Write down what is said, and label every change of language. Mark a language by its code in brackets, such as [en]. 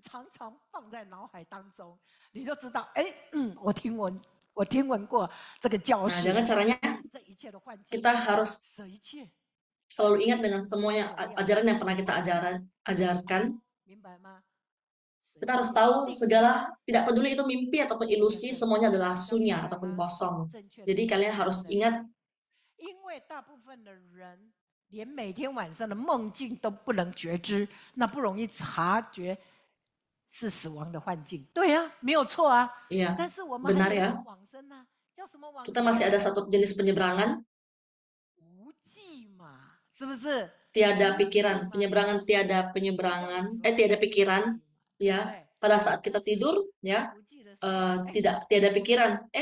[zh] 常常放在脑海当中，你就知道，哎，我听闻过这个教训， [id] dengan caranya [zh] 这一切的幻境， [id] kita harus [zh] 舍一切， [id] selalu ingat dengan semua ajaran yang pernah kita ajarkan. [zh] 明白吗？ [id] Kita harus tahu segala, tidak peduli itu mimpi ataupun ilusi, semuanya adalah sunya ataupun kosong. [zh] 正确的 [id] Jadi kalian harus ingat [zh] 因为大部分的人连每天晚上的梦境都不能觉知，那不容易察觉是死亡的幻境。对啊，没有错啊。 [id] ya, [zh] 但是我们 [id] benar [zh] 还有 [id] ya. [zh] 往生呢，叫什么往生？ [id] Kita masih ada satu jenis penyeberangan, [zh] 无记嘛，是不是？ [id] tiada pikiran, penyeberangan tiada penyeberangan, tiada pikiran, ya. Pada saat kita tidur, ya, [zh] 无记的时候， [id] tiada pikiran,